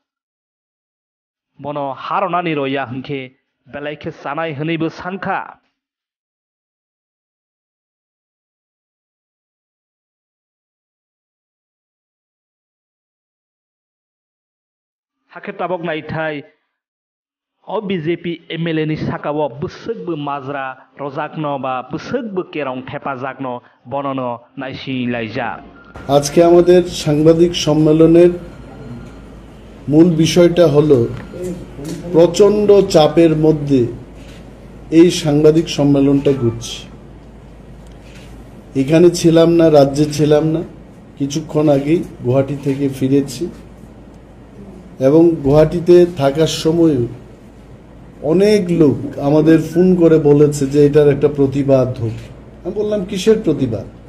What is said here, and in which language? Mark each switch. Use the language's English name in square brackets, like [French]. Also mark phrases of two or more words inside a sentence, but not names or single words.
[Kok Borok] bono haronani roya hingkhe belaikhe sanai hwneibo sankha hakhe tabok naithai o BJP MLA ni sakao bwsukbo majra rojakno ba bwsukbo kerong thepajakno bonono naisi laijak [Bangla] আজকে আমাদের সাংবাদিক সম্মেলনের মূল বিষয়টা হলো প্রচন্ড চাপের মধ্যে এই সাংবাদিক সম্মেলনটা ঘটছে এখানে ছিলাম না রাজ্যে ছিলাম না কিছুক্ষণ আগেই গুয়াহাটি থেকে ফিরেছি এবং গুয়াহাটিতে থাকার সময় অনেক লোক আমাদের ফোন করে বলেছে যে এটার একটা প্রতিবাদ হোক আমি বললাম কিসের প্রতিবাদ